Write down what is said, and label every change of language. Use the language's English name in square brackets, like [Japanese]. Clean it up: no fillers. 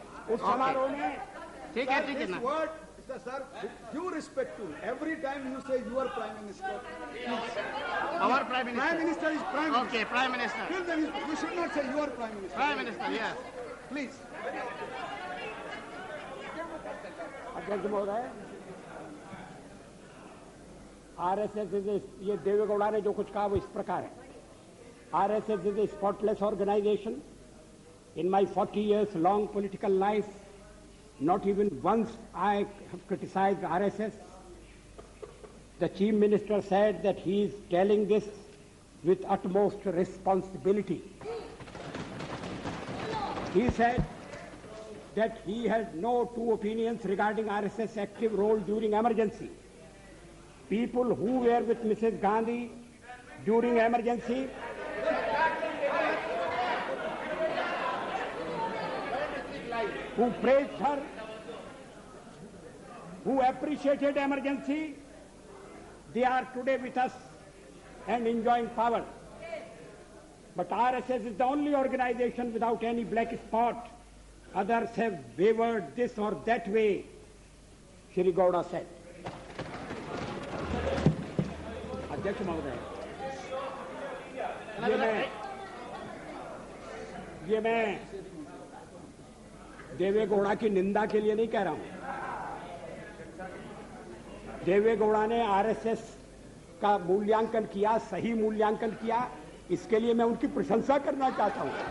[Hindi] उस समारोह में ठीक है ना। [English] Sir, with due respect to every time you say your Prime Minister, Our Prime Minister. Prime Minister is Prime Minister. Okay, Prime Minister. Till then, you should not say your Prime Minister. Prime Minister, yes. Please. [Hindi] अध्यक्ष महोदय, RSS ये देवेगौड़ा ने जो कुछ कहा वो इस प्रकार है। [English] RSS is a spotless organization. In my 40 years long political life, not even once I have criticized RSS. The Chief Minister said that he is telling this with utmost responsibility. He said that he had no two opinions regarding RSS active role during emergency. People who were with Mrs. Gandhi during emergency who praised her, who appreciated emergency, they are today with us and enjoying power. But RSS is the only organization without any black spot. Others have wavered this or that way, Shri Gowda said. [Hindi] अध्यक्ष महोदय, ये मैं देवेगौड़ा की निंदा के लिए नहीं कह रहा हूं। देवेगौड़ा ने आरएसएस का मूल्यांकन किया, सही मूल्यांकन किया, इसके लिए मैं उनकी प्रशंसा करना चाहता हूं।